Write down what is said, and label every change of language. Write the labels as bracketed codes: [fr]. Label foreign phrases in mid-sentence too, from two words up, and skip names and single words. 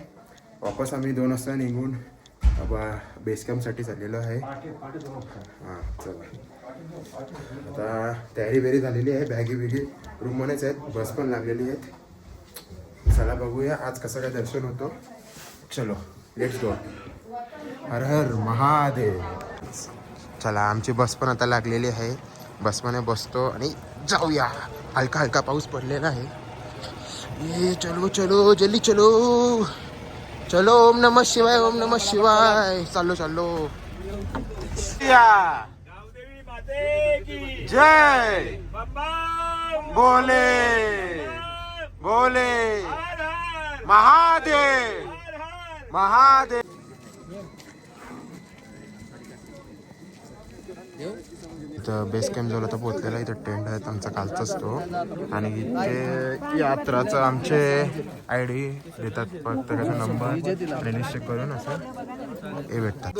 [mr] वापस आम्ही 2 वाजता निघून बेस कॅम्पसाठी चाललेलो आहे. हां चला, आता तयारी बेरी झालेली आहे. बॅगी बिगी रूममध्येच आहेत, बस पण लागलेली आहेत. चला बघूया आज कसं काय दर्शन होतो. [hi] चलो [en] let's go. [hi] हर हर महादेव. [mr] चला आमची बस पण आता लागलेली आहे. बसमध्ये बसतो आणि जाऊया. हलका हलका पाऊस पडलेला आहे. [hi] ये चलो चलो जल्दी चलो. [sa] चलो ओम नमः शिवाय, ओम नमः शिवाय. [hi] चालो चालो. जय बोले बोले महादेव महादेव. [mr] इथं बेस कॅम्प जवळ आता पोहोचलेला. इथं टेंट आहेत आमचा कालचाच तो. आणि इथे यात्राचं आमचे ID देतात, प्रत्येकाचा नंबर रजिस्टर करून असं हे भेटतात.